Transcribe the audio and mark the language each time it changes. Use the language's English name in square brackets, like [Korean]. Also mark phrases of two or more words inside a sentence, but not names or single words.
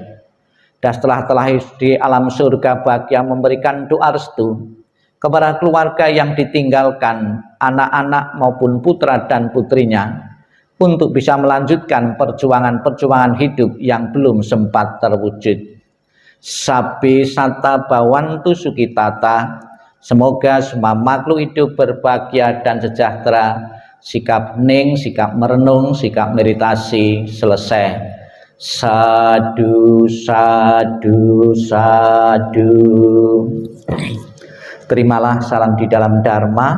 [Indonesian] Dan setelah di alam surga bahagia memberikan doa restu kepada keluarga yang ditinggalkan, anak-anak maupun putra dan putrinya, untuk bisa melanjutkan perjuangan-perjuangan hidup yang belum sempat terwujud. [Pali] Sabi sata bawantu sukitata, [Indonesian] semoga semua makhluk hidup berbahagia dan sejahtera. Sikap hening, sikap merenung, sikap meditasi selesai. [Pali] Sadu, sadu, sadu. [Indonesian] Terimalah salam di dalam Dharma.